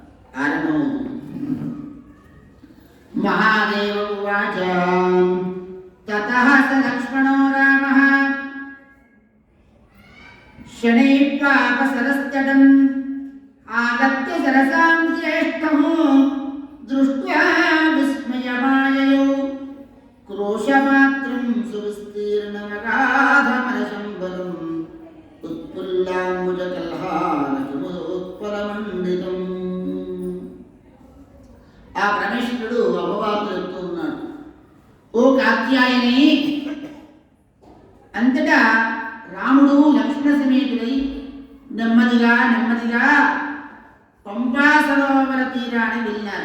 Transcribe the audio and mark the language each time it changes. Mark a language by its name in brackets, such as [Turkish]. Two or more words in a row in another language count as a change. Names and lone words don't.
[Sanskrit] महादेव उवाच ततः स लक्ष्मणो रामः शनैर्वापसरस्तटम् आगत्य सरसां ज्येष्ठः दृष्ट्वा विस्मयमाययौ क्रोशमात्रं सुविस्तीर्णमगाधमनशम्बरम् उत्पुल्लाम्बुजकल्हारकुमुदोत्पलमण्डितम्। [Telugu] ఆ పరమేశ్వరుడు అపవాదులు చెప్తూ ఉన్నాడు, ఓ కాత్యాయని, అంతటా రాముడు లక్ష్మణ సమేతుడై నెమ్మదిగా నెమ్మదిగా పంపా సరోవర తీరాన్ని వెళ్ళారు.